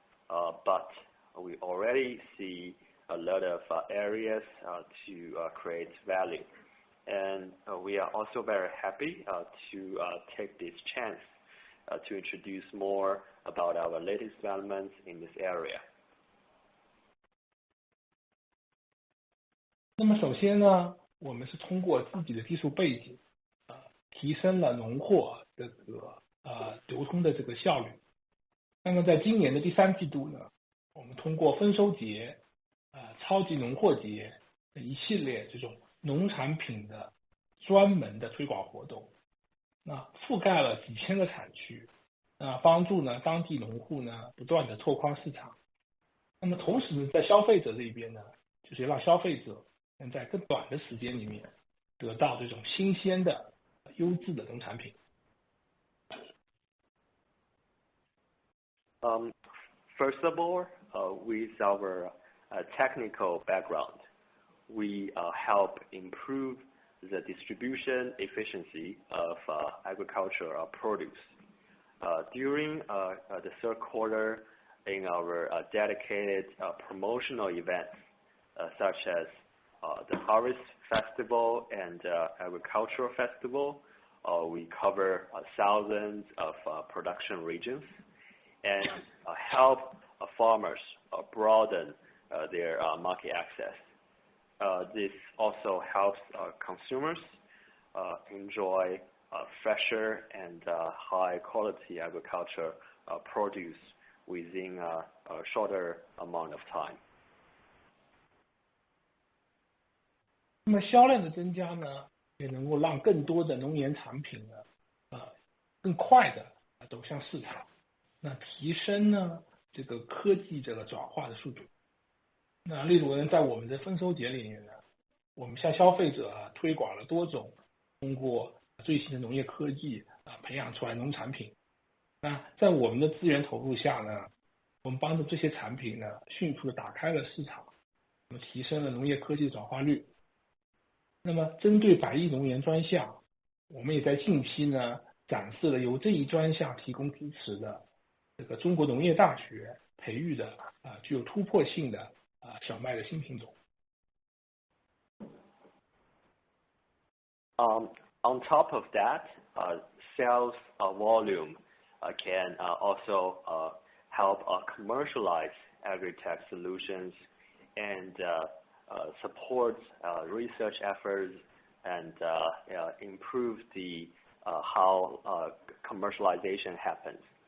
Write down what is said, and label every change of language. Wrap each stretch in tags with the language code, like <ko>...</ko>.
<en>But we already see a lot of areas to create value. And we are also very happy to take this chance to introduce more about our latest developments in this area.</en> <zh>那么首先呢，我们是通过自己的技术背景，提升了农货这个流通的这个效率。那么在今年的第3季度呢，我们通过丰收节、超级农货节一系列这种农产品的专门的推广活动，那覆盖了几千个产区，帮助呢当地农户呢不断的拓宽市场。那么同时呢，在消费者这一边呢，就是让消费者能在更短的时间里面得到这种新鲜的、优质的农产品。</zh> <en>First of all, with our technical background, we help improve the distribution efficiency of agricultural produce. During the 3rd quarter, in our dedicated promotional events, such as the Harvest Festival and Agricultural Festival, we cover thousands of production regions and help farmers broaden their market access. This also helps consumers enjoy fresher and high quality agriculture produce within a shorter amount of time.</en> <zh>那么销量的增加呢，也能够让更多的农研产品呢，更快的走向市场，那提升呢这个科技这个转化的速度。那例如呢，在我们的丰收节里面呢，我们向消费者推广了多种通过最新的农业科技培养出来农产品。那在我们的资源投入下呢，我们帮助这些产品呢迅速的打开了市场，那么提升了农业科技的转化率。那么针对100亿农研专项，我们也在近期呢展示了由这一专项提供支持的这个中国农业大学培育的具有突破性的小麦的新品种。</zh> <en>On top of that, sales volume can also help commercialize agri-tech solutions and support research efforts and improve the how commercialization happens.</en>